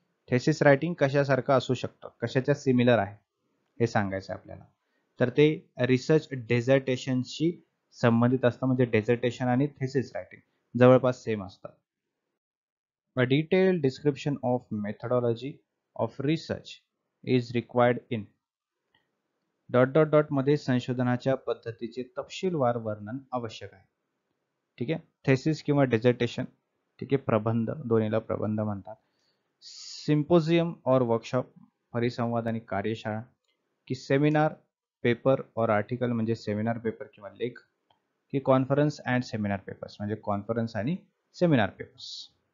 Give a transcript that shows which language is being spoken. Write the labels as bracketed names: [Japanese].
[Marathi] Thesis writing कशासारखं असू शकतं, कशाच्या सिमिलर आहे हे सांगायचं आपल्याला. तर ते रिसर्च डेझर्टेशनशी संबंधित असतं, म्हणजे डेझर्टेशन आणि थेसिस रायटिंग जवळपास सेम असतात. [English] A detailed description of methodology of research is required in. [Marathi] Dot dot dot मध्ये संशोधनाच्या पद्धतीचे तपशीलवार वर्णन आवश्यक आहे. ठीक आहे. थेसिस किंवा डेझर्टेशन, ठीक आहे, प्रबंध, दोन्हीला प्रबंध म्हणतात. सिम्पोजियम और वर्कशॉप, परिसंवाद आणि कार्यशाळा, की सेमिनार पेपर और आर्टिकल, म्हणजे सेमिनार पेपर किंवा लेख, की कॉन्फरन्स अँड सेमिनार पेपर्स, म्हणजे कॉन्फरन्स आणि सेमिनार पेपर्स.